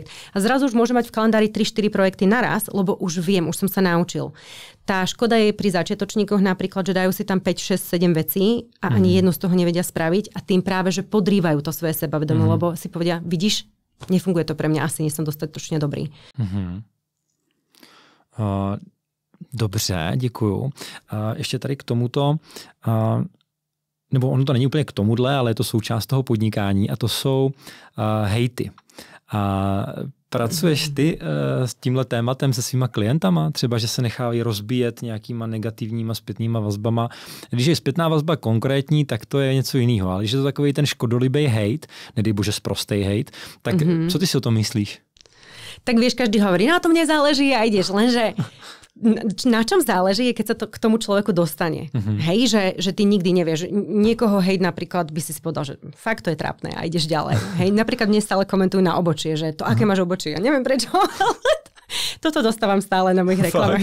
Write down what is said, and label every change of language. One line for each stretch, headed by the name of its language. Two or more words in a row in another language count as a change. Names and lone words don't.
Slovak: A zrazu už môžem mať v kalendári 3-4 projekty naraz, lebo už viem, už som sa naučil. Tá škoda je pri začiatočníkoch napríklad, že dajú si tam 5, 6, 7 vecí a ani jednu z toho nevedia spraviť a tým práve, že podrývajú to svoje sebavedomie, lebo si povedia, vidíš, nefunguje to pre mňa, asi nie som dostatočne dobrý.
Czech: Dobře, děkuju. Ještě tady k tomuto, nebo ono to není úplně k tomuhle, ale je to součást toho podnikání a to jsou hejty. A pracuješ ty s tímhle tématem se svýma klientama? Třeba, že se nechávají rozbíjet nějakýma negativníma zpětnýma vazbama. Když je zpětná vazba konkrétní, tak to je něco jiného. Ale když je to takový ten škodolibý hejt, nedej bože sprostej hejt, tak co ty si o tom myslíš?
Slovak: Tak vieš, každý hovorí, na tom nezáleží a ideš, lenže na čom záleží, je keď sa to k tomu človeku dostane. Hej, že ty nikdy nevieš. Niekoho hejt napríklad by si povedal, že fakt to je trápne a ideš ďalej. Hej, napríklad mne stále komentujú na obočie, že to aké máš obočie. Ja neviem prečo, ale toto dostávam stále na mojich reklamách.